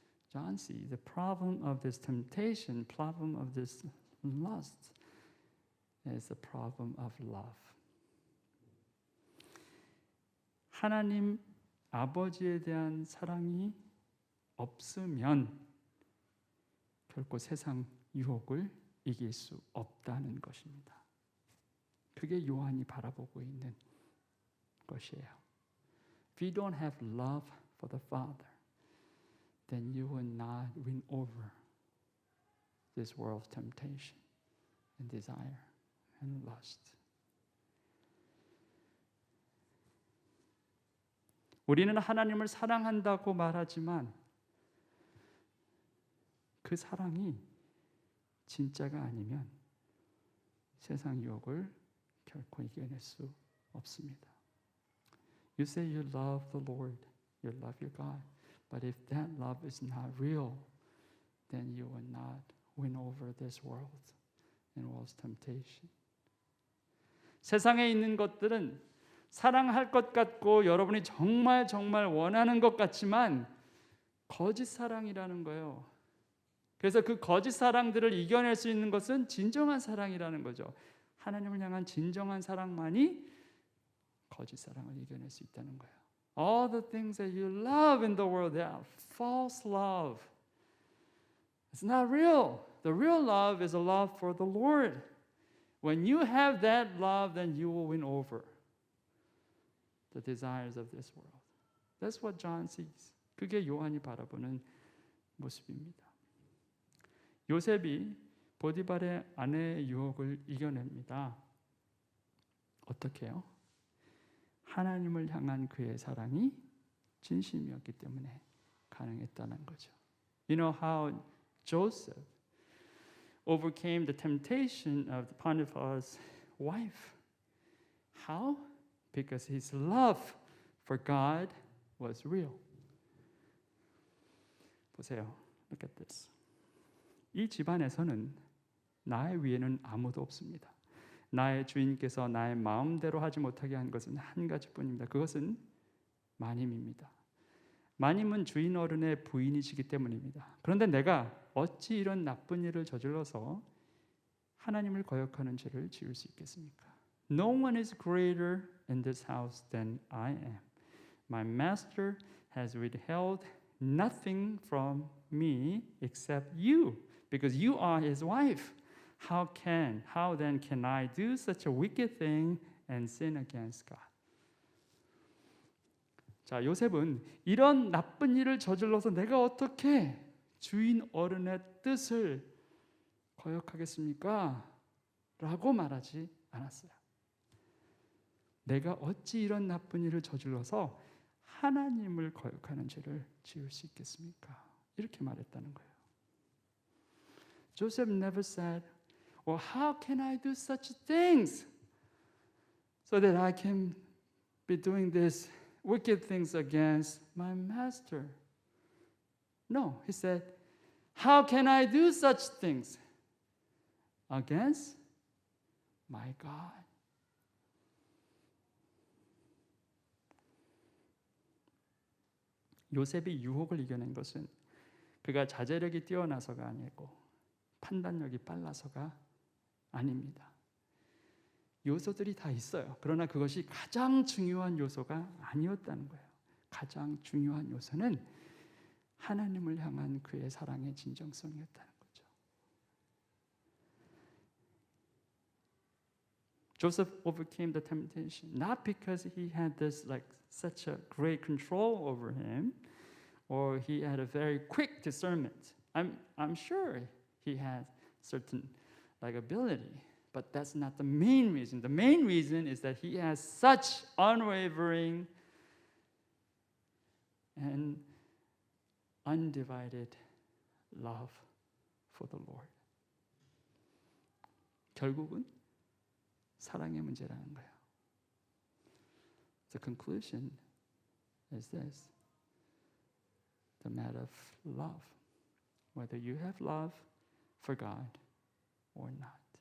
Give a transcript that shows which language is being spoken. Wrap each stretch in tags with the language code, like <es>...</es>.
<en>John sees the problem of this temptation, problem of this lust is the problem of love.</en> <ko>하나님 아버지에 대한 사랑이 없으면 결코 세상 유혹을 이길 수 없다는 것입니다. 그게 요한이 바라보고 있는 것이에요.</ko> <en>If you don't have love for the Father, then you will not win over this world's temptation and desire and lust.</en> <ko>우리는 하나님을 사랑한다고 말하지만 그 사랑이 진짜가 아니면 세상 유혹을 결코 이겨낼 수 없습니다.</ko> <en>You say you love the Lord, you love your God, but if that love is not real, then you will not win over this world and world's temptation.</en> <ko>세상에 있는 것들은 사랑할 것 같고 여러분이 정말 원하는 것 같지만 거짓 사랑이라는 거예요. 그래서 그 거짓 사랑들을 이겨낼 수 있는 것은 진정한 사랑이라는 거죠. 하나님을 향한 진정한 사랑만이 거짓 사랑을 이겨낼 수 있다는 거예요.</ko> <en>All the things that you love in the world, they are false love. It's not real. The real love is a love for the Lord. When you have that love, then you will win over the desires of this world. That's what John sees.</en> <ko>그게 요한이 바라보는 모습입니다. 요셉이 보디발의 아내의 유혹을 이겨냅니다. 어떻게 해요? 하나님을 향한 그의 사랑이 진심이었기 때문에 가능했다는 거죠.</ko> <en>You know how Joseph overcame the temptation of Potiphar's wife. How? Because his love for God was real.</en> <ko>보세요.</ko> <en>Look at this.</en> <ko>이 집안에서는 나의 위에는 아무도 없습니다. 나의 주인께서 나의 마음대로 하지 못하게 한 것은 한 가지뿐입니다. 그것은 마님입니다. 마님은 주인 어른의 부인이시기 때문입니다. 그런데 내가 어찌 이런 나쁜 일을 저질러서 하나님을 거역하는 죄를 지을 수 있겠습니까?</ko> <en>No one is greater in this house than I am. My master has withheld nothing from me except you, because you are his wife. How then can I do such a wicked thing and sin against God?</en> <ko>자, 요셉은 이런 나쁜 일을 저질러서 내가 어떻게 주인 어른의 뜻을 거역하겠습니까? 라고 말하지 않았어요. 내가 어찌 이런 나쁜 일을 저질러서 하나님을 거역하는 죄를 지을 수 있겠습니까? 이렇게 말했다는 거예요.</ko> <en>Joseph never said, well, how can I do such things so that I can be doing this wicked things against my master? No, he said, how can I do such things against my God?</en> <ko>요셉이 유혹을 이겨낸 것은 그가 자제력이 뛰어나서가 아니고 판단력이 빨라서가 아닙니다. 요소들이 다 있어요. 그러나 그것이 가장 중요한 요소가 아니었다는 거예요. 가장 중요한 요소는 하나님을 향한 그의 사랑의 진정성이었다는 거죠.</ko> <en>Joseph overcame the temptation not because he had this like such a great control over him or he had a very quick discernment. I'm sure he had certain like ability, but that's not the main reason. The main reason is that he has such unwavering and undivided love for the Lord.</en> <ko>결국은 사랑의 문제라는 거예요.</ko> <en>The conclusion is this: the matter of love, whether you have love for God or not.</en>